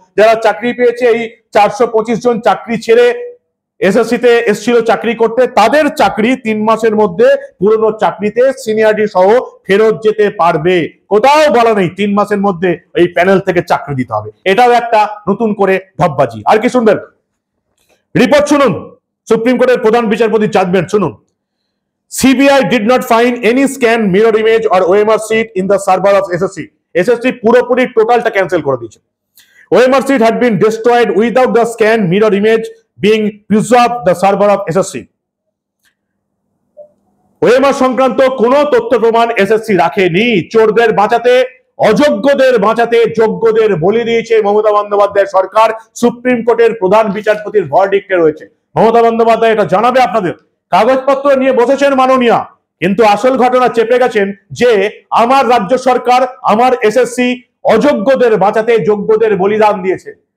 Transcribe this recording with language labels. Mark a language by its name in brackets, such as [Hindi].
[Bangla] যারা চাকরি পেয়েছে, এই 425 জন চাকরি ছেড়ে এসএসসিতে এসেছিল চাকরি করতে, তাদের চাকরি 3 মাসের মধ্যে পুরনো চাকরিতে সিনিয়রিটি সহ ফেরত যেতে পারবে। কোথাও বলা নেই 3 মাসের মধ্যে এই প্যানেল থেকে চাকরি দিতে হবে। এটাও একটা নতুন করে ঢপবাজি। আর কি শুনবেন? রিপোর্ট শুনুন, সুপ্রিম কোর্টের প্রধান বিচারপতি জাজমেন্ট শুনুন। [English] CBI did not find any scan, mirror image or OMR sheet in the server of SSC. [Bangla] SSC পুরোপুরি টোটালটা ক্যান্সেল করে দিয়েছে। [English] OMR sheet had been destroyed without the scan, mirror image being preserved the server of SSC. [Bangla] OMR সংক্রান্ত কোনো তথ্য প্রমাণ SSC রাখেনি। চোরদের বাঁচাতে, অযোগ্যদের বাঁচাতে যোগ্যদের বলি দিয়েছে মমতা বন্দ্যোপাধ্যায় সরকার। সুপ্রিম কোর্টের প্রধান বিচারপতির ভার্ডিক্টে রয়েছে। মমতা বন্দ্যোপাধ্যায় এটা জানাবে আপনাদের। কাগজপত্র নিয়ে বসেছেন মাননীয়া, কিন্তু আসল ঘটনা চেপে গেছেন যে আমার রাজ্য সরকার, আমার এসএসসি অযোগ্যদের বাঁচাতে যোগ্যদের বলিদান দিয়েছে।